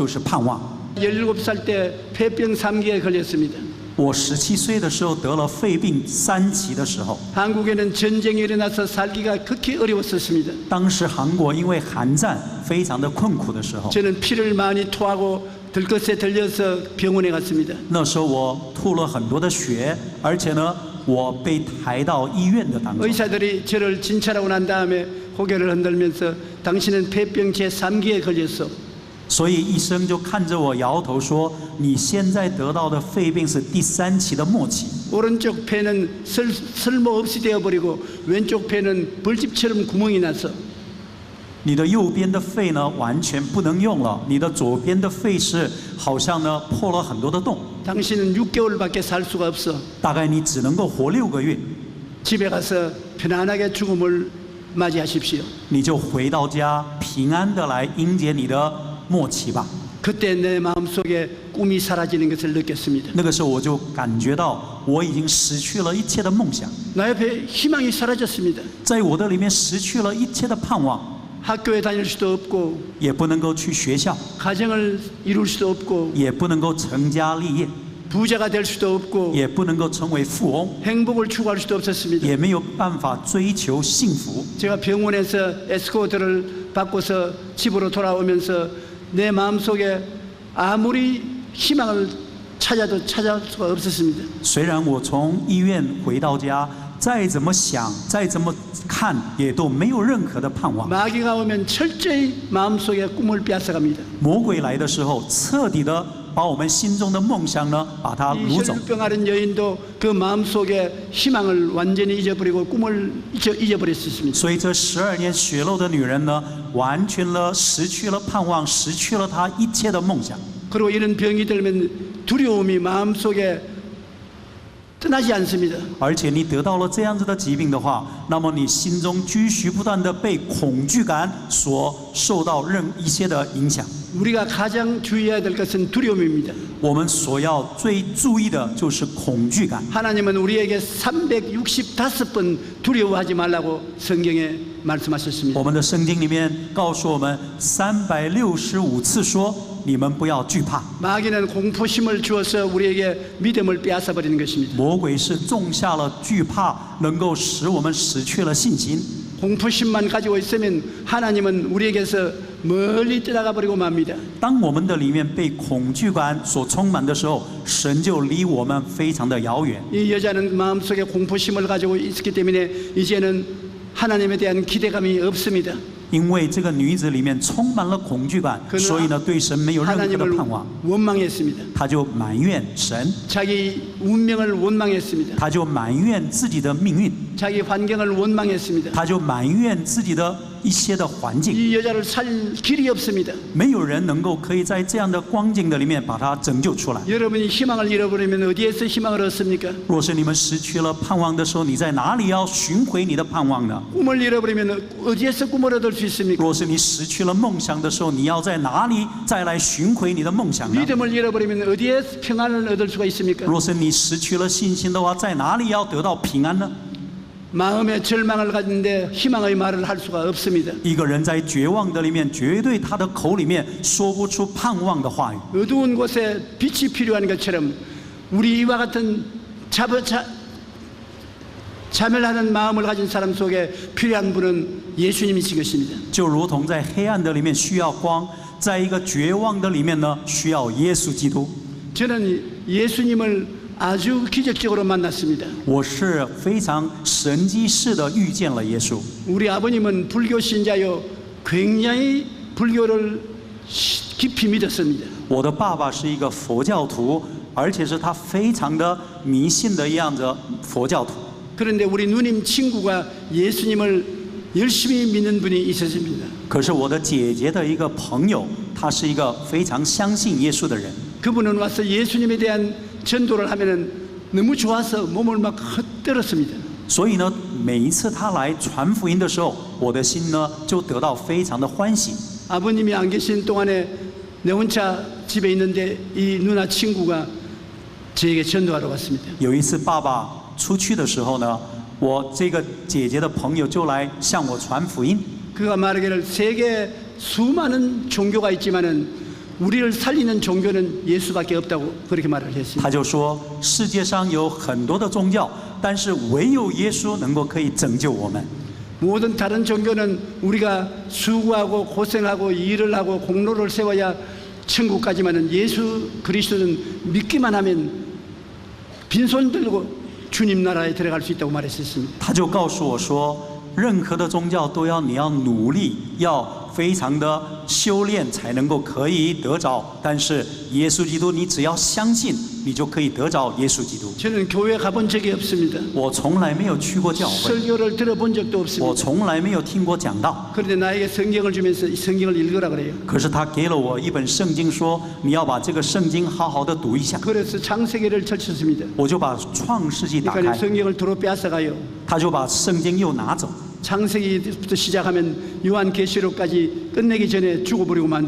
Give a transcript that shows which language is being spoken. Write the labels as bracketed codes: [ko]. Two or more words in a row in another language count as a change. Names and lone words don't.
[zh] 就是盼望。 [ko] 17살 때 폐병 3기에 걸렸습니다. [zh] 我17岁的时候得了肺病3期的时候， [ko] 한국에는 전쟁이 일어나서 살기가 극히 어려웠었습니다. [zh] 当时韩国因为韩战非常的困苦的时候， [ko] 저는 피를 많이 토하고 들것에 들려서 병원에 갔습니다. [zh] 那时候我吐了很多的血，而且呢，我被抬到医院的当中。 [ko] 의사들이 저를 진찰하고 난 다음에 고개를 흔들면서 당신은 폐병 제3기에 걸렸어. [zh] 所以医生就看着我摇头说：“你现在得到的肺病是第3期的末期。 [ko] 오른쪽 폐는 쓸모없이 되어버리고 왼쪽 폐는 벌집처럼 구멍이 나서 [zh] 你的右边的肺呢完全不能用了，你的左边的肺是好像呢破了很多的洞， [ko] 당신은 6개월밖에 살 수가 없어. [zh] 大概你只能够活6个月， [ko] 집에 가서 편안하게 죽음을 맞이하십시오. [zh] 你就回到家平安的来迎接你的末期吧。” [ko] 그때 내 마음속에 꿈이 사라지는 것을 느꼈습니다. [zh] 那个时候我就感觉到我已经失去了一切的梦想， [ko] 나 옆에 희망이 사라졌습니다. [zh] 在我的里面失去了一切的盼望， [ko] 학교에 다닐 수도 없고 [zh] 也不能够去学校， [ko] 가정을 이룰 수도 없고 [zh] 也不能够成家立业， [ko] 부자가 될 수도 없고 [zh] 也不能够成为富翁， [ko] 행복을 추구할 수도 없었습니다. [zh] 也没有办法追求幸福。 [ko] 제가 병원에서 에스코트를 받고서 집으로 돌아오면서 내 마음속에 아무리 희망을 찾아도 찾을 수가 없었습니다. [zh] 虽然我从医院回到家，再怎么想，再怎么看，也都没有任何的盼望。 [ko] 마귀가 오면 철저히 마음속에 꿈을 빼앗아갑니다. [zh] 魔鬼来的时候，彻底的把我们心中的梦想呢，把它 [ko] 이 [zh] 掳走。 [ko] 혈루병 앓은 여인도 그 마음속에 희망을 완전히 잊어버리고 꿈을 잊어버렸습니다. [zh] 所以这12年血漏的女人呢，完全了失去了盼望，失去了她一切的梦想。 [ko] 그리고 이런 병이 들면 두려움이 마음속에 떠나지 않습니다. [zh] 而且你得到了这样子的疾病的话，那么你心中继续不断的被恐惧感所受到一些的影响。 [ko] 우리가 가장 주의해야 될 것은 두려움입니다. [zh] 我们所要最注意的就是恐惧感。 [ko] 하나님은 우리에게 365번 두려워하지 말라고 성경에 말씀하셨습니다. [zh] 我们的圣经里面告诉我们365次说，你们不要惧怕。 [ko] 마귀는 공포심을 주어서 우리에게 믿음을 빼앗아 버리는 것입니다. [zh] 魔鬼是种下了惧怕，能够使我们失去了信心。 [ko] 공포심만 가지고 있으면 하나님은 우리에게서 멀리 떠나가 버리고 맙니다. [zh] 当我们的里面被恐惧感所充满的时候，神就离我们非常的遥远。 [ko] 이 여자는 마음속에 공포심을 가지고 있었기 때문에 이제는 하나님에 대한 기대감이 없습니다. [zh] 因为这个女子里面充满了恐惧感，所以呢，对神没有任何的 [ko] 하나님을 [zh] 盼望， [ko] 원망했습니다. [zh] 她就埋怨神， [ko] 자기 운명을 원망했습니다. [zh] 她就埋怨自己的命运， [ko] 자기 환경을 원망했습니다. [zh] 她就埋怨自己的一些的环境。 [ko] 이 여자를 살 길이 없습니다. [zh] 没有人能够可以在这样的光景的里面把她拯救出来。 [ko] 여러분이 희망을 잃어버리면 어디에서 희망을 얻습니까? [zh] 若是你们失去了盼望的时候，你在哪里要寻回你的盼望呢？ [ko] 꿈을 잃어버리면 어디에서 꿈을 얻을 수 있습니까? [zh] 若是你失去了梦想的时候，你要在哪里再来寻回你的梦想呢？ [ko] 믿음을 잃어버리면 어디에서 평안을 얻을 수가 있습니까? [zh] 若是你失去了信心的话，在哪里要得到平安呢？ [ko] 마음의 절망을 가진데 희망의 말을 할 수가 없습니다. [zh] 一个人在绝望的里面，绝对他的口里面说不出盼望的话语。 [ko] 어두운 곳에 빛이 필요한 것처럼 우리 이와 같은 자멸하는 마음을 가진 사람 속에 필요한 분은 예수님이신 것입니다. [zh] 就如同在黑暗的里面需要光，在一个绝望的里面呢，需要耶稣基督。 [ko] 저는 예수님을 아주 기적적으로 만났습니다. [zh] 我是非常神迹式的遇见了耶稣。 [ko] 우리 아버님은 불교 신자요 굉장히 불교를 깊이 믿었습니다. [zh] 我的爸爸是一个佛教徒，而且是他非常的迷信的样子佛教徒。 [ko] 그런데 우리 누님 친구가 예수님을 열심히 믿는 분이 있었습니다. [zh] 可是我的姐姐的一个朋友，他是一个非常相信耶稣的人。 [ko] 그분은 와서 예수님에 대한 전도를 하면은 너무 좋아서 몸을 막 헛들었습니다. [zh] 所以呢，每一次他来传福音的时候，我的心呢就得到非常的欢喜。 [ko] 아버님이 안 계신 동안에 내 혼자 집에 있는데 이 누나 친구가 저에게 전도하러 왔습니다. [zh] 有一次爸爸出去的时候呢，我这个姐姐的朋友就来向我传福音。 [ko] 그가 말하기를 세계 수많은 종교가 있지만은 우리를 살리는 종교는 예수밖에 없다고 그렇게 말을 했습니다. [zh] 他就说，世界上有很多的宗教，但是唯有耶稣能够可以拯救我们。 [ko] 모든 다른 종교는 우리가 수고하고 고생하고 일을 하고 공로를 세워야 천국 가지만은 예수 그리스도는 믿기만 하면 빈손 들고 주님 나라에 들어갈 수 있다고 말했었습니다. [zh] 他就告诉我说，任何的宗教都要你要努力，要非常的修炼才能够可以得着。但是耶稣基督，你只要相信，你就可以得着耶稣基督。 [ko] 저는 교회 가본 적이 없습니다. [zh] 我从来没有去过教会， [ko] 설교를 들어본 적도 [zh] 我 [ko] 없습니다. [zh] 从来没有听过讲道。 [ko] 그런데 나에게 성경을 주면서 이 성경을 읽으라 그래요. [zh] 可是他给了我一本圣经，说你要把这个圣经好好的读一下。 [ko] 그래서 창세기를 펼쳤습니다. [zh] 我就把创世纪打 [ko] 그러니까 [zh] 开， [ko] 성경을 도로 빼앗아가요. [zh] 他就把圣经又拿走。 [ko] 창세기부터 시작하면 요한계시록까지 끝내기 전에 죽어버리고 만다.